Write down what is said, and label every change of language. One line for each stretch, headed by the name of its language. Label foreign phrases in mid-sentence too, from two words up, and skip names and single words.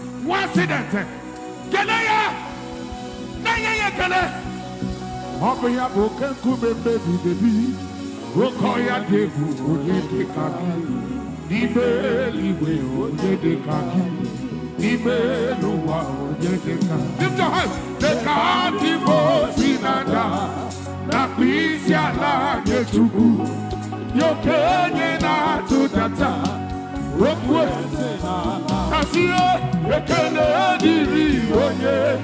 Igbo: Nwa accident. Kele ya. Na-enye ya ekele. Ọ bụ ya bụ oke nkume mmebi debi. Oke ọya dị egwu, onye dị ka gị. N'ime eluigwe, onye dị ka gị. N'ime elu ụwa, onye dị ka gị.
English: Lift your hands.
Igbo: Dị ka ndị mmụọ si na-ada, na mkpịsị ala nye Chukwu. Ya okenye na-atụdata. Okwu asị ya, ekele dịrị onye.